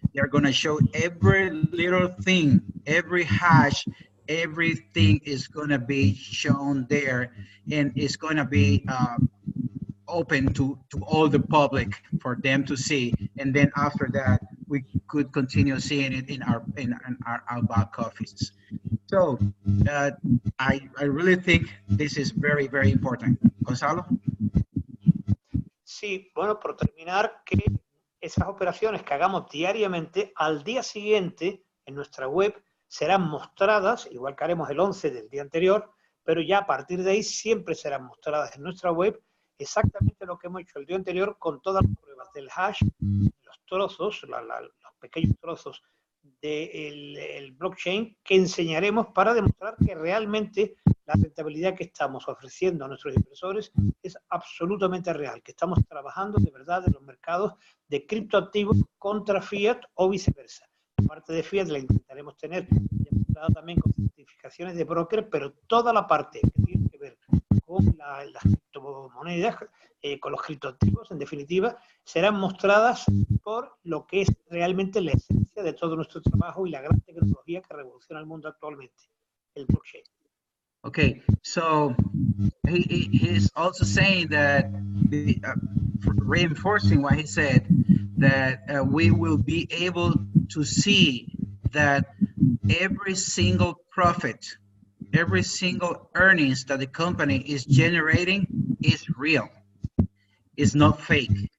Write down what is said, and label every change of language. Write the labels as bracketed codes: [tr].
[en] They're going to show every little thing, every hash, everything is going to be shown there, and it's going to be open to all the public for them to see. And then after that, we could continue seeing it in our back offices. So I really think this is very, very important. Gonzalo? [es] Sí, bueno, por terminar, que esas operaciones que hagamos diariamente, al día siguiente en nuestra web serán mostradas, igual que haremos el 11 del día anterior, pero ya a partir de ahí siempre serán mostradas en nuestra web exactamente lo que hemos hecho el día anterior con todas las pruebas del hash, los trozos, los pequeños trozos del blockchain que enseñaremos para demostrar que realmente la rentabilidad que estamos ofreciendo a nuestros inversores es absolutamente real, que estamos trabajando de verdad en los mercados de criptoactivos contra fiat o viceversa. La parte de fiat la intentaremos tener demostrada también con certificaciones de broker, pero toda la parte que tiene que ver con las criptomonedas, con los criptoactivos, en definitiva, serán mostradas por lo que es realmente la esencia de todo nuestro trabajo y la gran tecnología que revoluciona el mundo actualmente, el blockchain. [en] Okay, so he's also saying that, reinforcing what he said, that we will be able to see that every single profit, every single earnings that the company is generating is real. It's not fake.